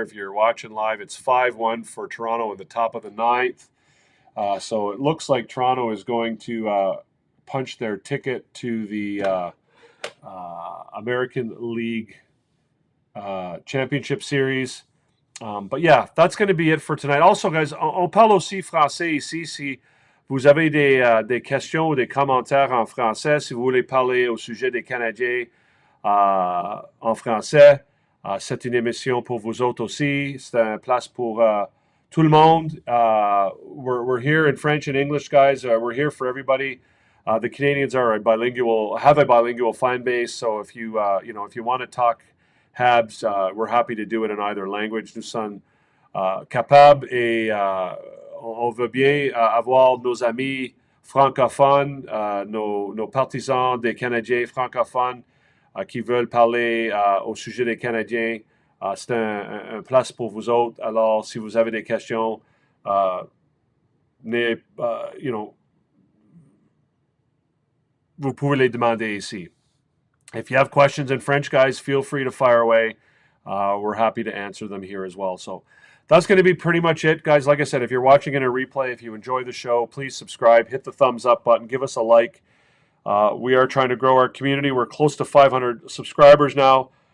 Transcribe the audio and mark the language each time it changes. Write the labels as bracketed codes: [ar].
[en] If you're watching live, it's 5-1 for Toronto in the top of the 9th. So it looks like Toronto is going to punch their ticket to the American League Championship Series. But yeah, that's going to be it for tonight. [fr] Also, guys, on parle aussi français ici. Si vous avez des questions ou des commentaires en français, si vous voulez parler au sujet des Canadiens en français, c'est une émission pour vous autres aussi. C'est une place pour tout le monde. [en] We're here in French and English, guys. We're here for everybody. The Canadians have a bilingual fan base. So if you if you want to talk Habs, we're happy to do it in either language. [fr] Nous sommes capables et on veut bien avoir nos amis francophones, nos partisans des Canadiens francophones qui veulent parler au sujet des Canadiens. C'est un place pour vous autres. Alors, si vous avez des questions, vous pouvez les demander ici. [en] If you have questions in French, guys, feel free to fire away. We're happy to answer them here as well. So that's going to be pretty much it, guys. Like I said, if you're watching in a replay, if you enjoy the show, please subscribe, hit the thumbs up button, give us a like. We are trying to grow our community. We're close to 500 subscribers now.